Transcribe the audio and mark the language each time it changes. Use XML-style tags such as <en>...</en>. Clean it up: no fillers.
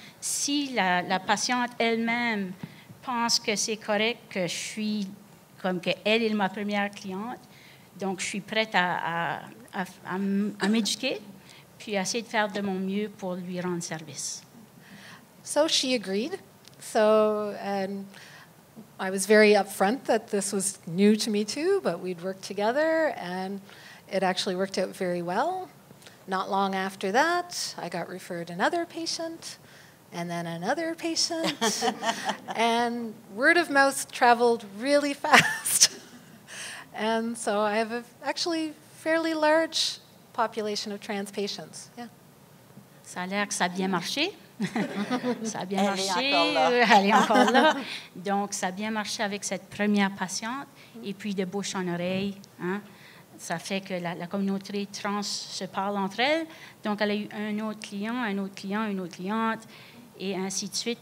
<fr>Si la patiente elle-même pense que c'est correct, que je suis, comme qu'elle est ma première cliente, donc je suis prête à m'éduquer, puis à essayer de faire de mon mieux pour lui rendre service.</fr> <en>So she agreed. So, and I was very upfront that this was new to me too, but we'd worked together and it actually worked out very well. Not long after that, I got referred another patient and then another patient. And word of mouth traveled really fast. And so I have actually fairly large population of trans patients. Yeah.</en> <fr>Ça a l'air que ça a bien marché. Ça a bien marché. Elle est encore là. Donc, ça a bien marché avec cette première patiente. Et puis, de bouche en oreille, hein, ça fait que la communauté trans se parle entre elles. Donc, elle a eu un autre client, un autre client, une autre cliente, et ainsi de suite.</fr>